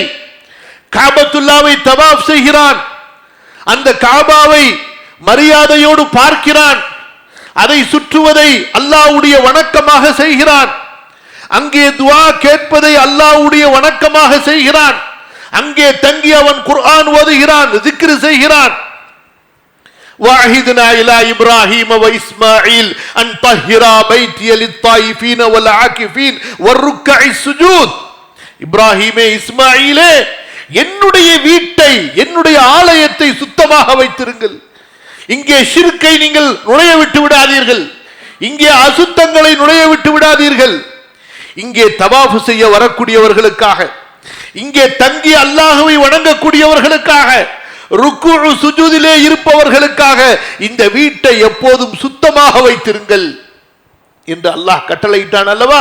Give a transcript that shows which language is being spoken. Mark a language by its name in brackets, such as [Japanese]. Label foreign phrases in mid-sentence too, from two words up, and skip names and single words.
[Tamil] காபத்துல்லாவை தவாஃப் செய்கிறான், அந்த காபாவை மரியாதையோடு பார்க்கிறான், அதை சுற்றுவதை அல்லாஹ்வுடைய வணக்கமாக செய்கிறான். அங்கே துஆ கேட்பதை அல்லாஹ்வுடைய வணக்கமாக செய்கிறான். அங்கே தங்கி அவன் குர்ஆன் ஓதுகிறான், திக்ர் செய்கிறான். [Arabic] وَعَهِدْنَا إِلَى إِبْرَاهِيمَ وَإِسْمَاعِيلَ أَنْ طَهِّرَا بَيْتِيَ لِلطَّائِفِينَ وَالْعَاكِفِينَ وَالرُّكَّعِ السُّجُودِ. [Tamil] இப்ராஹீமே, இஸ்மாயிலே, என்னுடைய வீட்டை, என்னுடைய ஆலயத்தை சுத்தமாக வைத்திருங்கள். இங்கே ஷிர்க்கை நீங்கள் நுழைய விட்டு விடாதீர்கள், இங்கே அசுத்தங்களை நுழைய விட்டு விடாதீர்கள். இங்கே தவாஃப் செய்ய வரக்கூடியவர்களுக்காக, இங்கே தங்கி அல்லாஹ்வை வணங்கக்கூடியவர்களுக்காக, ருக்கு சுஜூதிலே இருப்பவர்களுக்காக இந்த வீட்டை எப்போதும் சுத்தமாக வைத்திருங்கள் என்று அல்லாஹ் கட்டளையிட்டான் அல்லவா?